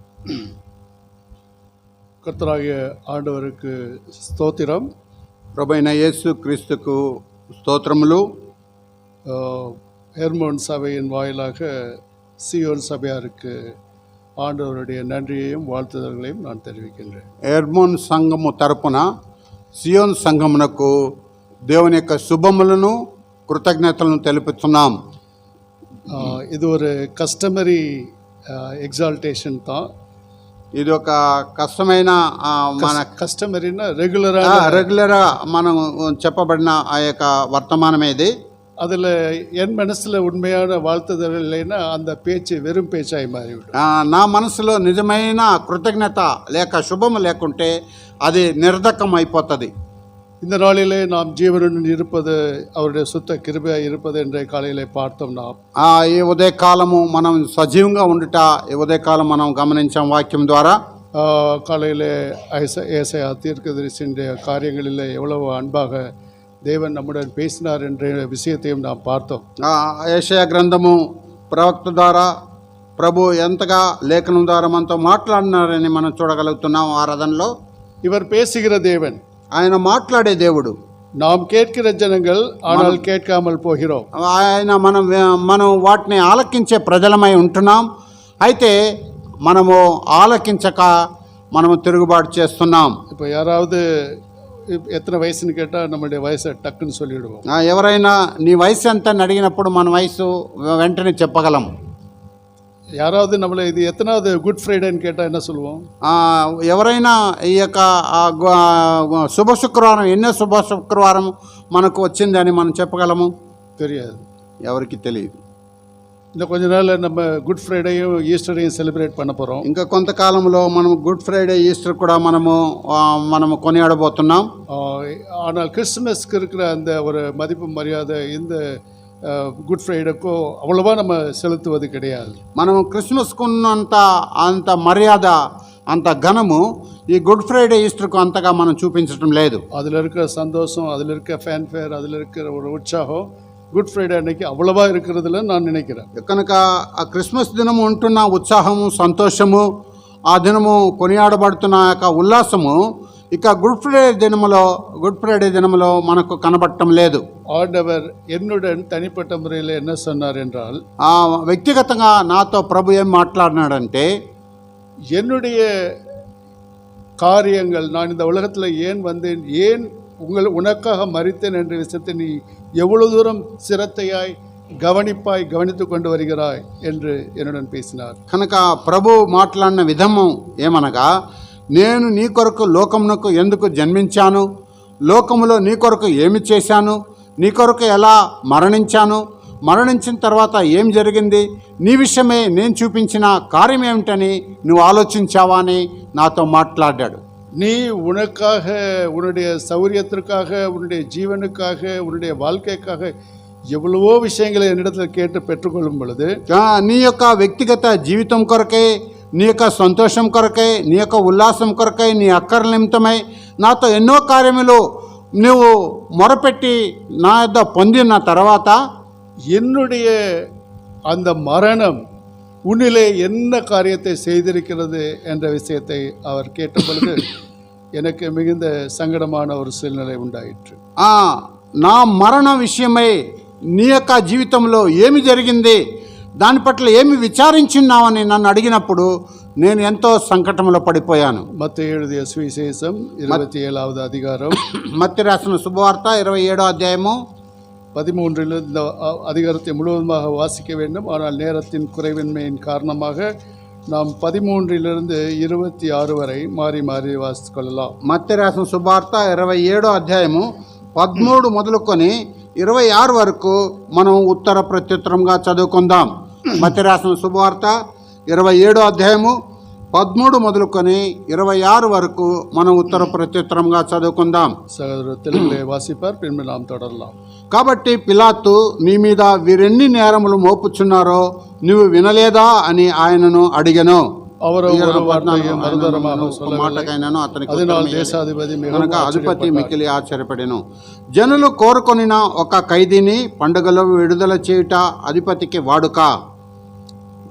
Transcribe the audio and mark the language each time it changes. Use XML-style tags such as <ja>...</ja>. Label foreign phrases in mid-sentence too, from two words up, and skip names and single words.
<ta>கர்த்தராகிய ஆண்டவருக்கு ஸ்தோத்திரம்.</ta> <te>ప్రభువైన యేసు క్రీస్తుకు స్తోత్రములు.</te> <ta>ஹெர்மோன் சபையின் வாயிலாக சியோன் சபையாருக்கு ஆண்டவருடைய நன்றியையும் வாழ்த்துதல்களையும் நான் தெரிவிக்கின்றேன்.</ta> <te>హెర్మోన్ సంఘము తరపున సియోన్ సంఘమునకు దేవుని యొక్క శుభములను కృతజ్ఞతలను తెలుపుతున్నాం.</te> <ta>இது ஒரு</ta> <en>customary exaltation</en> <ta>தான்.</ta> <te>ఇది ఒక కష్టమైన మన కస్టమరీనా రెగ్యులర్ మనం చెప్పబడిన ఆ యొక్క వర్తమానం ఇది.</te> <ta>அதில் என் மனசில் உண்மையான வாழ்த்துதல் இல்லைன்னா அந்த பேச்சு வெறும் பேச்சாய் மாறிவிடும்.</ta> <te>నా మనసులో నిజమైన కృతజ్ఞత లేక శుభము లేకుంటే అది నిర్ధకం అయిపోతుంది.</te> <ta>இந்த நாளிலே நாம் ஜீவனுடன் இருப்பது அவருடைய சுத்த கிருபையாக இருப்பது என்ற காலையிலே பார்த்தோம். நாம்</ta> <te>ఈ ఉదయకాలము మనం సజీవంగా ఉండుట ఈ ఉదయకాలం మనం గమనించాం వాక్యం ద్వారా.</te> <ta>காலையிலே ஏசாயா தீர்க்கதரிசியுடைய காரியங்களிலே எவ்வளவு அன்பாக தேவன் நம்முடன் பேசினார் என்ற விஷயத்தையும் நாம் பார்த்தோம்.</ta> <te>యెషయా గ్రంథము ప్రవక్త ద్వారా ప్రభు ఎంతగా లేఖనం ద్వారా మనతో మాట్లాడినారని మనం చూడగలుగుతున్నాం. ఆరాధనలో</te> <ta>இவர் பேசுகிற தேவன்,</ta> <te>ఆయన మాట్లాడే దేవుడు.</te> <ta>நாம் கேட்கிற ஜனங்கள் ஆனால் கேட்காமல் போகிறோம்.</ta> <te>ఆయన మనం వాటిని ఆలకించే ప్రజలమై ఉంటున్నాం. అయితే మనము ఆలకించక మనము తిరుగుబాటు చేస్తున్నాం.</te> <ta>இப்போ யாராவது எத்தனை வயசுன்னு கேட்டால் நம்மளுடைய வயசை டக்குன்னு சொல்லிவிடுவோம்.</ta> <te>ఎవరైనా నీ వయసు ఎంత అని అడిగినప్పుడు మన వయసు వెంటనే చెప్పగలం.</te> <ta>யாராவது நம்மளை இது எத்தனாவது குட் ஃப்ரைடேன்னு கேட்டால் என்ன சொல்லுவோம்?</ta> <te>ఎవరైనా ఈ యొక్క శుభ శుక్రవారం ఎన్నో శుభ శుక్రవారం మనకు వచ్చిందని మనం చెప్పగలము?</te> <ta>தெரியாது,</ta> <te>ఎవరికి తెలియదు.</te> <ta>இந்த கொஞ்ச நாள் நம்ம குட் ஃப்ரைடேயும் ஈஸ்டரையும் செலிப்ரேட் பண்ண போகிறோம்.</ta> <te>ఇంకా కొంతకాలంలో మనం గుడ్ ఫ్రైడే ఈస్టర్ కూడా మనము కొనియాడబోతున్నాం.</te> <ta>ஆனால் கிறிஸ்துமஸ்க்கு இருக்கிற அந்த ஒரு மதிப்பு மரியாதை இந்த குட் ஃப்ரைடேக்கோ அவ்வளோவா நம்ம செலுத்துவது கிடையாது.</ta> <te>మనం క్రిస్మస్కు అంత మర్యాద అంత ఘనము ఈ గుడ్ ఫ్రైడే ఈస్టర్కు అంతగా మనం చూపించడం లేదు.</te> <ta>அதில் இருக்கிற சந்தோஷம், அதில் இருக்க ஃபேன்ஃபேர், அதில் இருக்கிற ஒரு உற்சாகம் குட் ஃப்ரைடே அன்னைக்கு அவ்வளவா இருக்கிறதுல நான் நினைக்கிறேன்.</ta> <te>కనుక ఆ క్రిస్మస్ దినము ఉంటున్న ఉత్సాహము సంతోషము ఆ దినము కొనియాడబడుతున్న యొక్క ఉల్లాసము ఇక గుడ్ ఫ్రైడే దినములో మనకు కనబడటం లేదు.</te> <ta>ஆண்டவர் என்னுடன் தனிப்பட்ட முறையில் என்ன சொன்னார் என்றால்,</ta> <te>వ్యక్తిగతంగా నాతో ప్రభు ఏం మాట్లాడినాడంటే,</te> <ta>என்னுடைய காரியங்கள் நான் இந்த உலகத்தில் ஏன் வந்தேன், ஏன் உனக்காக மரித்தேன் என்ற விஷயத்தை நீ எவ்வளவு தூரம் சிரத்தையாய் கவனித்து கொண்டு வருகிறாய் என்று என்னுடன் பேசினார்.</ta> <te>కనుక ప్రభు మాట్లాడిన విధము ఏమనగా, నేను నీ కొరకు లోకమునకు ఎందుకు జన్మించాను, లోకములో నీ కొరకు ఏమి చేశాను, నీ కొరకు ఎలా మరణించాను, మరణించిన తర్వాత ఏం జరిగింది, నీ విషయమే నేను చూపించిన కార్యం ఏమిటని నువ్వు ఆలోచించావా అని నాతో మాట్లాడాడు.</te> <ta>நீ உனக்காக, உன்னுடைய சௌரியத்திற்காக, உன்னுடைய ஜீவனுக்காக, உன்னுடைய வாழ்க்கைக்காக எவ்வளவோ விஷயங்களை என்னிடத்தில் கேட்டு பெற்றுக்கொள்ளும் பொழுது,</ta> <te>నీ యొక్క వ్యక్తిగత జీవితం కొరకే, నీ యొక్క సంతోషం కొరకై, నీ యొక్క ఉల్లాసం కొరకై, నీ అక్కర నిమిత్తమై నాతో ఎన్నో కార్యములు నువ్వు మొరపెట్టి నా యొద్ద పొందిన తర్వాత,</te> <ta>என்னுடைய அந்த மரணம் உன்னிலே என்ன காரியத்தை செய்திருக்கிறது என்ற விஷயத்தை அவர் கேட்ட பொழுது எனக்கு மிகுந்த சங்கடமான ஒரு சூழ்நிலை உண்டாயிற்று.</ta> <te>నా మరణ విషయమై నీ యొక్క జీవితంలో ఏమి జరిగింది, దాని పట్ల ఏమి విచారించున్నావని నన్ను అడిగినప్పుడు నేను ఎంతో సంకటంలో పడిపోయాను.</te> <ta>మత్తయి எழுதிய சுவிசேஷம் 27வது அதிகாரம், మత్తయి రాసిన శుభవార్త 27వ అధ్యాయము 13 இந்த அதிகாரத்தை முழுவதுமாக வாசிக்க வேண்டும். ஆனால் நேரத்தின் குறைவின்மையின் காரணமாக நாம் 13 26 வரை மாறி மாறி வாசித்து கொள்ளலாம்.</ta> <te>మత్తయి రాసిన శుభవార్త 27వ అధ్యాయము 13 మొదలుకొని 26 వరకు మనం ఉత్తర ప్రత్యుత్తరంగా చదువుకుందాం. మత్తయి రాసిన శుభవార్త 27వ అధ్యాయము 13 మొదలుకొని 26 వరకు మనం ఉత్తర ప్రత్యుత్తరంగా చదువుకుందాం. సహోదరుడు తెలుగులో వాసిపార్, పిమ్మట</te> <ta>நாம் தொடரலாம்.</ta> <te>కాబట్టి పిలాతు నీ మీద వీరెన్ని నేరములు మోపుచున్నారో నువ్వు వినలేదా అని ఆయనను అడిగెను. మాటకైనాను అతనికి అధిపతి మిక్కిలి ఆశ్చర్యపడెను. జనులు కోరుకొనిన ఒక ఖైదీని పండుగలో విడుదల చేయుట అధిపతికి వాడుక.</te>